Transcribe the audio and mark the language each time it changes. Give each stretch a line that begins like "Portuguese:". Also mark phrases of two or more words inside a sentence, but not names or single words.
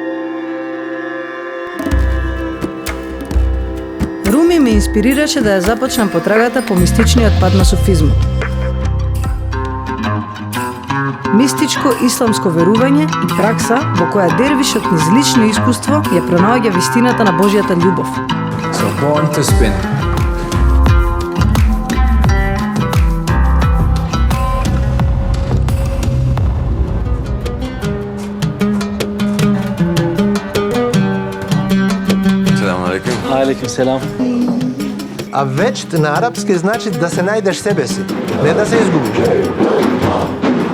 Macedonian: Руми ме инспирираше да ја започнам потрагата по мистичниот пат на суфизмот. Мистичко исламско верување и пракса во која дервишот низ лично искуство ја пронаоѓа вистината на Божјата љубов.
English: So born to spin.
Arabic: عليكم السلام.
Macedonian: А веч на арапски значи да се најдеш себе си, не да се изгубиш.